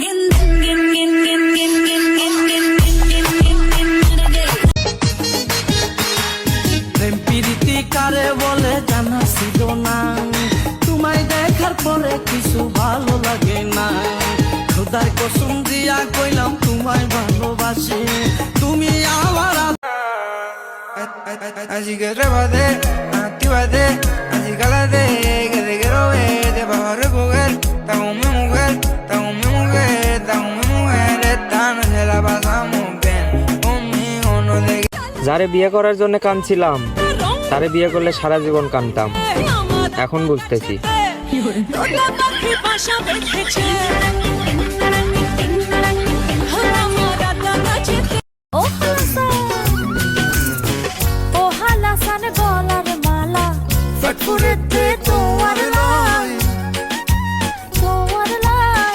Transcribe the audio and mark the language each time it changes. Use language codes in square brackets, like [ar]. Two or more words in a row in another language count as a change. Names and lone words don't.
[bn] প্রেম প্রীতি কারে বলে জানা ছিল না, তোমায় দেখার পরে কিছু ভালো লাগে না। খোদার কসম দিয়া কইলাম তোমায় ভালোবাসি, তুমি আমার। [es] Así que trépate, actívate, así cálate, que te quiero ver, te vas a recoger. Está con mi mujer, está con mi mujer, está con mi mujer. Esta noche la pasamos bien, conmigo no te. [bn] যারে বিয়ে করার জন্য কাঁদছিলাম, তারে বিয়ে করলে সারা জীবন কাঁদতাম, এখন বুঝতেছি। গলার মালা ফটফুরেতে তোমার লাই, তোমার লাই